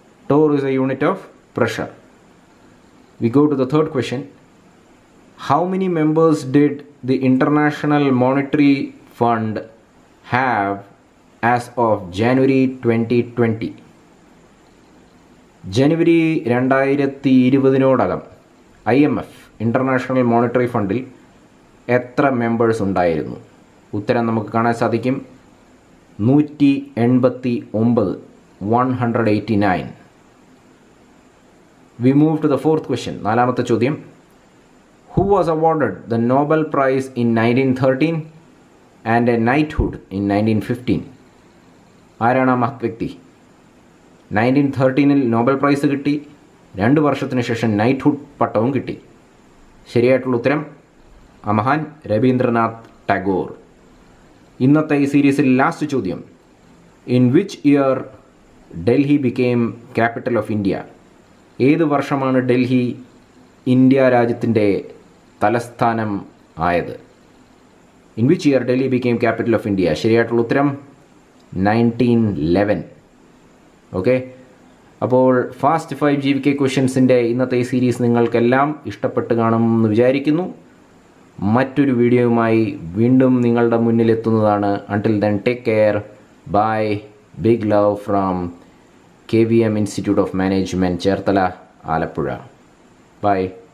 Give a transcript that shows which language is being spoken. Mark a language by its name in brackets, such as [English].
[English] Torr is a unit of pressure. We go to the third question. How many members did the International Monetary Fund have as of January 2020? [Malayalam] January 2020 IMF international monetary ഫണ്ടിൽ എത്ര members ഉണ്ടായിരുന്നു? ഉത്തരം നമുക്ക് കാണാൻ സാധിക്കും 189, 189. [English] We move to the fourth question. [Malayalam] നാലാമത്തെ ചോദ്യം. [English] Who was awarded the Nobel Prize in 1913 and a knighthood in 1915? [Malayalam] ആരാണ് ആ മഹത് വ്യക്തി? 1913 നോബൽ പ്രൈസ് കിട്ടി, 2 വർഷത്തിന് ശേഷം നൈറ്റ്ഹുഡ് പട്ടവും കിട്ടി. ശരിയായിട്ടുള്ള ഉത്തരം ആ മഹാൻ രവീന്ദ്രനാഥ് ടാഗോർ. ഇന്നത്തെ ഈ സീരീസിൽ ലാസ്റ്റ് ചോദ്യം. [English] In which year Delhi became capital of India? [Malayalam] ഏത് വർഷമാണ് ഡൽഹി ഇന്ത്യ രാജ്യത്തിൻ്റെ തലസ്ഥാനം ആയത്? [English] In which year Delhi became capital of India? [Malayalam] ശരിയായിട്ടുള്ള ഉത്തരം 1911. ഓക്കെ, അപ്പോൾ ഫാസ്റ്റ് 5 GK ക്വസ്റ്റ്യൻസിൻ്റെ ഇന്നത്തെ ഈ സീരീസ് നിങ്ങൾക്കെല്ലാം ഇഷ്ടപ്പെട്ട് കാണുമെന്ന് വിചാരിക്കുന്നു. മറ്റൊരു വീഡിയോയുമായി വീണ്ടും നിങ്ങളുടെ മുന്നിലെത്തുന്നതാണ്. [English] Until then, take care. Bye. Big love from KVM Institute of Management Cherthala, Alappuzha. Bye.